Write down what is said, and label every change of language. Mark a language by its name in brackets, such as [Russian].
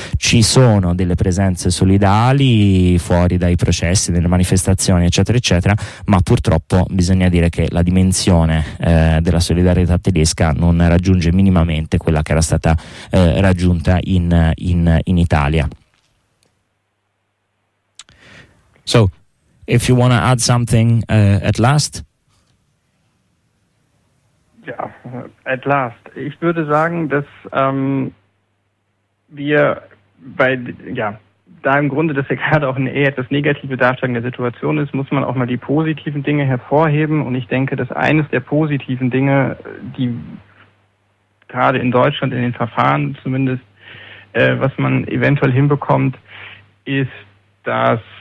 [Italian] Ci sono delle presenze solidali fuori dai processi, delle manifestazioni, eccetera eccetera, ma purtroppo bisogna dire che la dimensione della solidarietà tedesca non raggiunge minimamente quella che era stata raggiunta in Italia. [English] So, if you want to add something at last. Ja, at last. [German] Ich würde sagen, dass wir bei, ja, da im Grunde das ja gerade auch eine eher etwas negative Darstellung der Situation ist, muss man auch mal die positiven Dinge hervorheben. Und ich denke, dass eines der positiven Dinge, die gerade in Deutschland in den Verfahren zumindest, was man eventuell hinbekommt, ist, dass